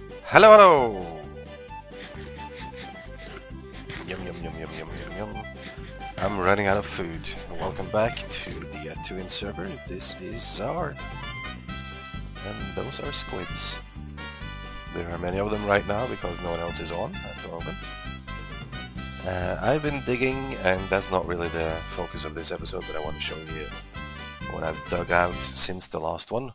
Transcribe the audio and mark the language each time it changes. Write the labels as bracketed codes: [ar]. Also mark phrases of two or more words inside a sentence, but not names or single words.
[en] Hello, hello! Yum, yum, yum, yum, yum, yum, yum. I'm running out of food. Welcome back to the ATuin server. This is Zzar. And those are squids. There are many of them right now because no one else is on at the moment. I've been digging, and that's not really the focus of this episode, but I want to show you what I've dug out since the last one.